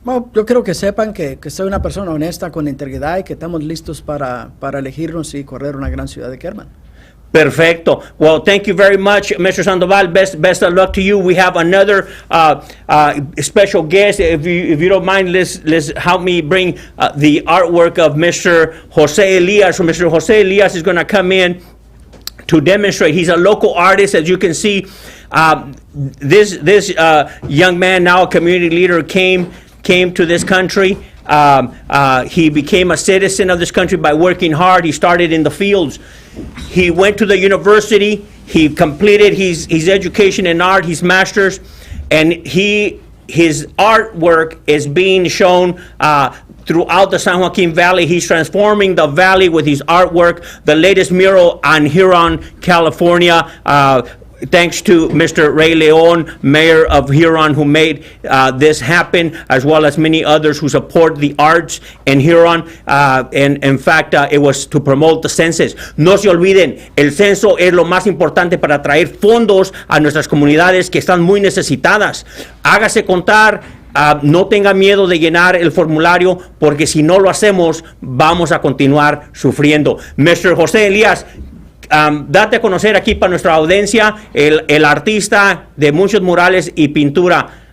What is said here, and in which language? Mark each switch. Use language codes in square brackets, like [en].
[es] Bueno, yo quiero que sepan que soy una persona honesta, con integridad, y que estamos listos para elegirnos y correr una gran ciudad de Kerman. Perfecto. [en] Well, thank you very much, Mr. Sandoval. Best of luck to you. We have another special guest. If you don't mind, let's help me bring the artwork of Mr. Jose Elias. So Mr. Jose Elias is going to come in to demonstrate. He's a local artist, as you can see. This young man, now a community leader, came to this country. He became a citizen of this country by working hard. He started in the fields. He went to the university. He completed his education in art, his master's, and his artwork is being shown throughout the San Joaquin Valley. He's transforming the valley with his artwork. The latest mural on Huron, California, thanks to Mr. Ray Leon, mayor of Huron, who made this happen, as well as many others who support the arts in Huron. And in fact, it was to promote the census. [es] No se olviden, el censo es lo más importante para traer fondos a nuestras comunidades que están muy necesitadas. Hágase contar. No tenga miedo de llenar el formulario, porque si no lo hacemos, vamos a continuar sufriendo. Mr. José Elías, date a conocer aquí para nuestra audiencia, el artista de muchos murales y pintura.